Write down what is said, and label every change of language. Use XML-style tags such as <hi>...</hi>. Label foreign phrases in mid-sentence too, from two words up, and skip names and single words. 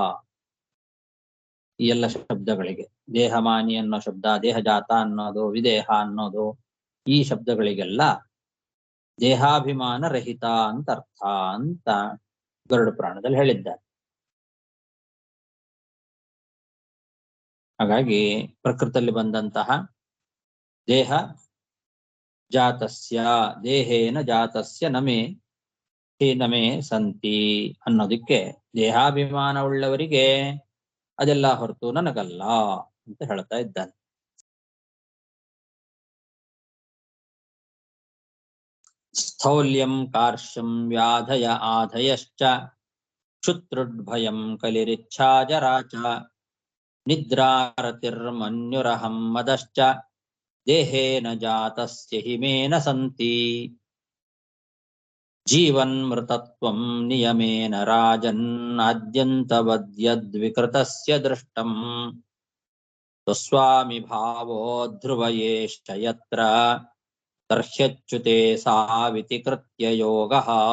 <kn>ಈ ಎಲ್ಲ ಶಬ್ದಗಳಿಗೆ ದೇಹಮಾನಿ ಅನ್ನೋ ಶಬ್ದ, ದೇಹಜಾತ ಅನ್ನೋದು, ವಿದೇಹ ಅನ್ನೋದು, ಈ ಶಬ್ದಗಳಿಗೆಲ್ಲ ದೇಹಾಭಿಮಾನ ರಹಿತ ಅಂತ ಅರ್ಥ ಅಂತ ಗರುಡ ಪುರಾಣದಲ್ಲಿ ಹೇಳಿದ್ದಾರೆ. ಹಾಗಾಗಿ ಪ್ರಕೃತಿಯಲ್ಲಿ ಬಂದಂತಹ</kn> <sa>ದೇಹ ಜಾತಸ್ಯ ದೇಹೇನ ಜಾತಸ್ಯ ನಮೇ ನಮೇ ಸಂತಿ</sa> <kn>ಅನ್ನೋದಕ್ಕೆ ದೇಹಾಭಿಮಾನವುಳ್ಳವರಿಗೆ ಅದೆಲ್ಲ ಹೊರತು ನನಗಲ್ಲ ಅಂತ ಹೇಳ್ತಾ ಇದ್ದಾನೆ.</kn> <sa>ಸ್ಥೌಲ್ಯಂ ಕಾರ್ಶ್ಯಂ ವ್ಯಾಧಯ ಆಧಯಶ್ಚ ಕ್ಷುತ್ರುಡ್ಭಯಂ ಕಲಿರಿಚ್ಛಾ ಜರಾ ಚ ನಿದ್ರಾರತಿರ್ಮನ್ಯುರಹಂ ಮದಶ್ಚ ದೇಹೇನ ಜಾತಸ್ಯ ಹಿಮೇನ ಸಂತಿ ಜೀವನ್ಮೃತತ್ವಂ ನಿಯಮೇನ ರಾಜನ್ ಆದ್ಯಂತವದ್ಯದ್ವಿಕೃತಸ್ಯ ದೃಷ್ಟಂ ಸ್ವಸ್ವಾಮಿ ಭಾವೋ ಧ್ರುವಯೇಶ್ಚ ಯತ್ರ ತರ್ಹ್ಯಚ್ಯುತೆ ಸಾವಿತಿ ಕೃತ್ಯ ಯೋಗಃ.</sa>